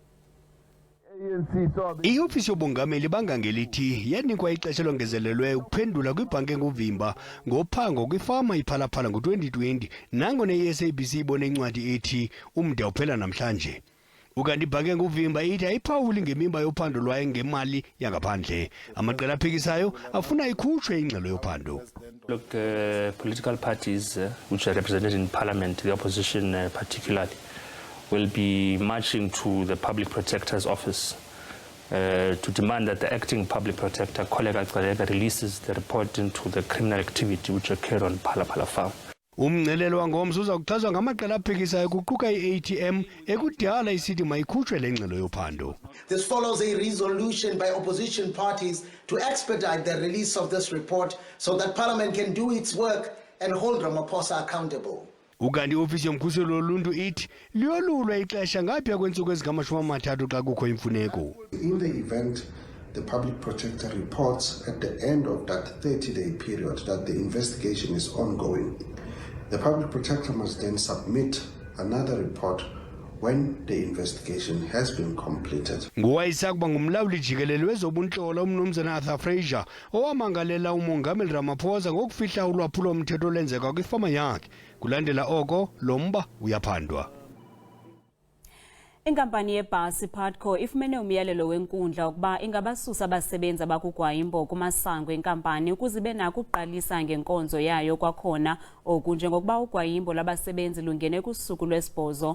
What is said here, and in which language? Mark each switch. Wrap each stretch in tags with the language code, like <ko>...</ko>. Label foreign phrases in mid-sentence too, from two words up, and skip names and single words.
<xh>I-ofisi yobongameli bangangelithi yanikwa ixesha longezelelweyo ukuphendula kwibhanki enguvimba ngophango kwifama iphalaphala ngo-2020 nangona i-SABC ibone incwadi ethi umda uphela namhlanje. Ukanti ibhanki enguvimba ithi ayiphawuli ngemimba yophando lwayo ngemali yangaphandle. Amaqela aphikisayo afuna ikhutshwe ingxelo yophando.</xh> <en>Look, political parties which are represented in Parliament, the opposition particularly, will be marching to the Public Protector's office to demand that the acting Public Protector, Kollega Kollega, releases the report into the criminal activity which occurred on Phalaphala Farm.</en> <xh>Umngcelelo wangomso uza kuchazwa ngamaqela aphikisayo kuquka i-ATM ekudala isithi mayikhutshwe le ngxelo yophando.</xh> <en>This follows a resolution by opposition parties to expedite the release of this report so that Parliament can do its work and hold Ramaphosa accountable.</en> <xh>Ukanti iofisi yomkhuseli woluntu ithi liyolulwa ixesha ngaphaya kweentsuku ezingama-30 xa kukho imfuneko.</xh> <en>In the event the Public Protector reports at the end of that 30-day period that the investigation is ongoing, the Public Protector must then submit another report when the investigation has been completed.</en> <xh>Ngowayisakuba ngumlawuli jikelele wezobuntlola umnumzana Arthur Fraser owamangalela umongameli Ramaphosa ngokufihla ulwaphulo-mthetho olenzeka kwifama yakhe. Kulandela oko lo mba uyaphandwa. Inkampani yebhasi Patco ifumene umyalelo wenkundla ukuba ingabasusa abasebenzi abakugwayimbo kumasango enkampani ukuze benako ukuqalisa ngenkonzo yayo kwakhona oku njengokuba ugwayimbo labasebenzi lungene kusuku lwesibhozo.</xh>